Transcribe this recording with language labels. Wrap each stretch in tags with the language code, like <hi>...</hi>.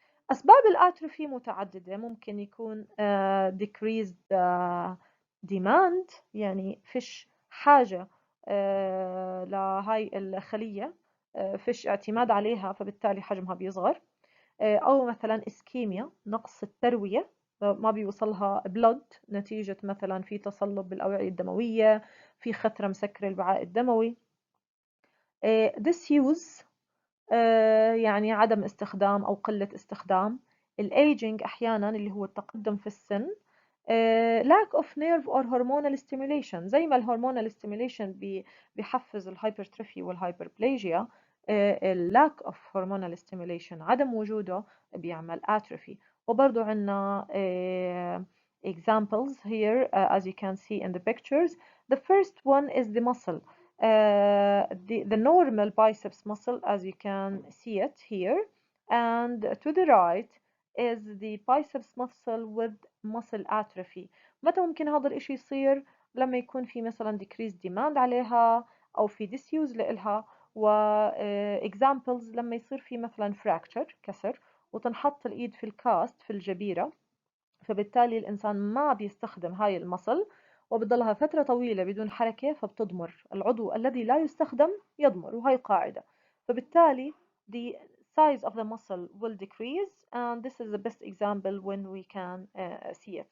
<ar>أسباب الأتروفي متعددة ممكن يكون decreased demand يعني فيش حاجة لهاي الخلية فيش اعتماد عليها فبالتالي حجمها بيصغر أو مثلا إسكيميا نقص التروية ما بيوصلها بلود نتيجة مثلا في تصلب بالأوعية الدموية في خثرة مسكرة الوعاء الدموي. disuse يعني عدم استخدام أو قلة استخدام. الايجينج أحيانا اللي هو التقدم في السن.</ar> <en>lack of nerve or hormonal stimulation</en> <ar>زي ما الهرمونال</ar> <en>stimulation</en> <ar>بيحفز الهايبرتروفي والهايبربليجيا</ar> <en>lack of hormonal stimulation</en> <ar>عدم وجوده بيعمل</ar> <en>atrophy.</en> <ar>وبرضو عنا</ar> <en>examples here as you can see in the pictures. The first one is the muscle. The normal biceps muscle as you can see it here, and to the right is the biceps muscle with muscle atrophy.</en> <ar>متى ممكن هذا الاشي يصير؟ لما يكون في مثلا decreased demand عليها او في disuse لإلها و examples لما يصير في مثلا fracture كسر وتنحط الايد في الكاست في الجبيرة فبالتالي الإنسان ما بيستخدم هاي المصل وبتضلها فترة طويلة بدون حركة فبتضمر العضو الذي لا يستخدم يضمر وهي قاعدة.</ar> <en>فبالتالي the size of the muscle will decrease and this is the best example when we can see it.</en>